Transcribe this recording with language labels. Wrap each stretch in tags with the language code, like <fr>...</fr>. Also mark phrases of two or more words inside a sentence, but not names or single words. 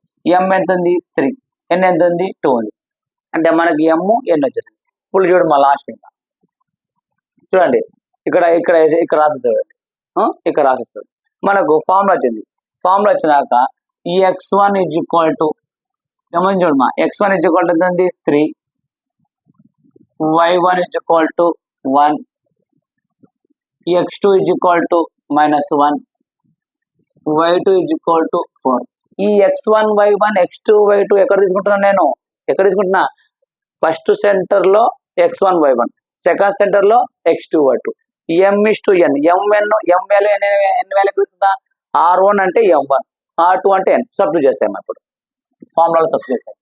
<te>m ఎంత ఉంది 3, n ఎంత ఉంది 2 ఉంది. అంటే మనకి m n వచ్చేసింది. ఇప్పుడు చూడు మా లాస్ట్ ఇంకా చూడండి ఇక్కడ ఇక్కడ ఇక్కడ రాసేస్తాడు, ఇక్కడ రాసేస్తాడు. మనకు ఫార్ములా వచ్చింది. ఫార్ములా వచ్చినాక ఈ x1</te> <en>is equal to</en> <te>గమనించి చూడమా x1</te> <en>is equal to</en> <te>ఎంత 3, y1</te> <en>is equal to</en> <te>1, x2</te> <en>is equal to</en> <te>-1, y2</te> <en>is equal to</en> <te>4. ఈ x1 y1 x2 y2 ఎక్కడ తీసుకుంటున్నాను నేను, ఎక్కడ తీసుకుంటున్నా</te> <en>first center</en> <te>లో x1 y1,</te> <en>second center</en> <te>లో x2 y2. m:n m వాల్యూ n వాల్యూ తీసుకుంటా. r1 అంటే m1, r2 అంటే n. సబ్స్టిట్యూట్ చేసాము ఇప్పుడు ఫార్ములాలో సబ్స్టిట్యూట్ చేసాము.</te>